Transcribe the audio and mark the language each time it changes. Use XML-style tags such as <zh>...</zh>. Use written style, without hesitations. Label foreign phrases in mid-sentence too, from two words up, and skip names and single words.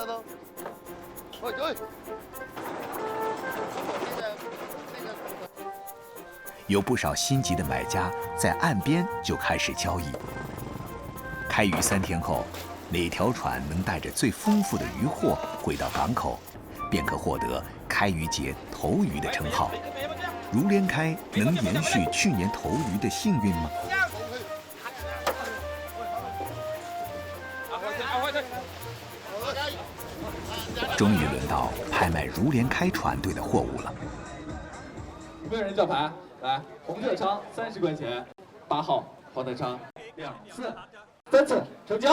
<zh>有不少心急的買家在岸邊就開始交易。開漁3天後，哪條船能帶着最豐富的漁獲回到港口，便可獲得開漁節頭魚的稱號。如連開能延續去年頭魚的幸運嗎？终于轮到拍卖如连开船队的货物了。有没有人叫牌？来，红色仓30块钱，8号黄德昌，2次，3次成交。</zh>